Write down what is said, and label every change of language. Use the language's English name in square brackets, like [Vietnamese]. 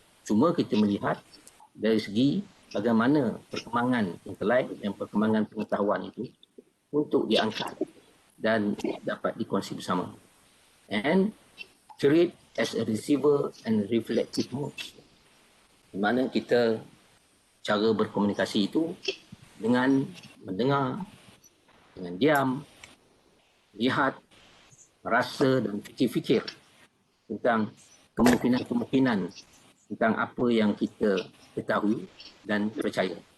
[Malay] Cuma kita melihat dari segi bagaimana perkembangan intelek dan perkembangan pengetahuan itu untuk diangkat dan dapat dikongsi bersama. [English] And treat as a receiver and reflective mode. [Malay] Di mana kita cara berkomunikasi itu dengan mendengar, dengan diam, lihat, rasa dan fikir-fikir tentang kemungkinan-kemungkinan tentang apa yang kita ketahui dan percaya.